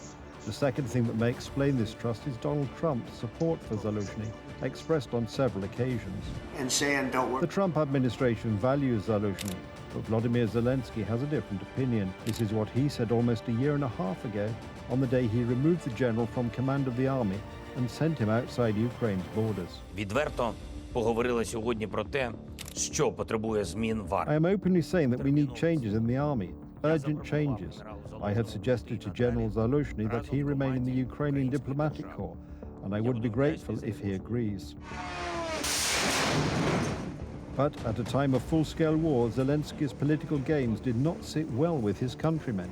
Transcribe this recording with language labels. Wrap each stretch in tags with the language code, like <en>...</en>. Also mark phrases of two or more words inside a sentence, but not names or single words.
<en>The second thing that may explain this trust is Donald Trump's support for Zaluzhny, expressed on several occasions. The Trump administration values Zaluzhny, but Volodymyr Zelensky has a different opinion. This is what he said almost a year and a half ago, on the day he removed the general from command of the army and sent him outside Ukraine's borders.</en> <uk>Відверто поговорили сьогодні про те, що потребує змін в армії.</uk> <en>I am openly saying that we need changes in the army, urgent changes. I had suggested to General Zaluzhny that he remain in the Ukrainian diplomatic corps, and I would be grateful if he agrees. But at a time of full-scale war, Zelensky's political games did not sit well with his countrymen.</en>